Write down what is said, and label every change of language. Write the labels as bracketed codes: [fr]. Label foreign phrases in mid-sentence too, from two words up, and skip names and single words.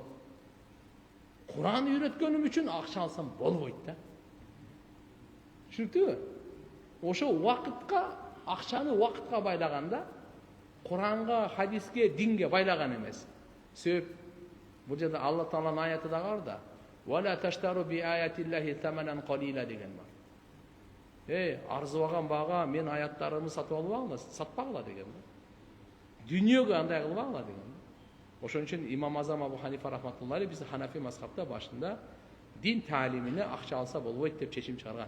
[ky] Куран үйрөткөнүм үчүн акча алсам болбойт да. Түшүнүктүбү? Ошо убакытка, акчаны убакытка байлаганда, Куранга, хадиске, динге байлаган эмес. Себеп бул жерде Алла Тааланын аяты да бар да. [ar] ولا تشتروا بآيات الله ثمنا قليلا [ky] деген бар. Арзыбаган бага мен аяттарымды сатып албагыла, сатпагыла деген бар. Дүйнөгө андай кылбагыла деген. Ошон үчүн Имам Азам Абу Ханифа рахматуллахи биз Ханафи мазхабта башында дин таалимине акча алса болбойт деп чечим чыгарган.